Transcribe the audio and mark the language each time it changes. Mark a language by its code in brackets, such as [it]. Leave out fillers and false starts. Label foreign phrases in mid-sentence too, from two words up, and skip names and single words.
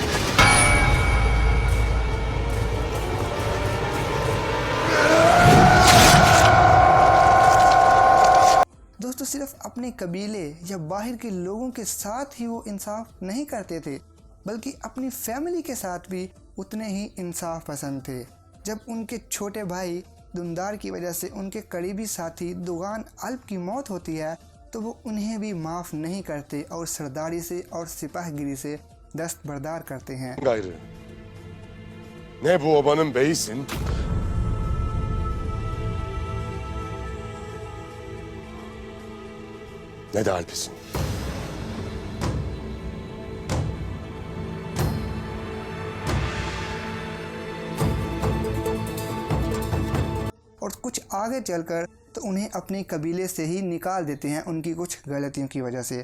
[ur] دوستو، صرف اپنے قبیلے یا باہر کے لوگوں کے ساتھ ہی وہ انصاف نہیں کرتے تھے بلکہ اپنی فیملی کے ساتھ بھی اتنے ہی انصاف پسند تھے. جب ان کے چھوٹے بھائی دُمدار کی وجہ سے ان کے قریبی ساتھی دوغان الپ کی موت ہوتی ہے تو وہ انہیں بھی معاف نہیں کرتے اور سرداری سے اور سپاہگری سے دستبردار کرتے ہیں. [tr] Gayrı. Ne bu obanın beyisin, ne de Alp'isin. [ur] اور کچھ آگے چل کر تو انہیں اپنے قبیلے سے ہی نکال دیتے ہیں ان کی کچھ غلطیوں کی وجہ سے.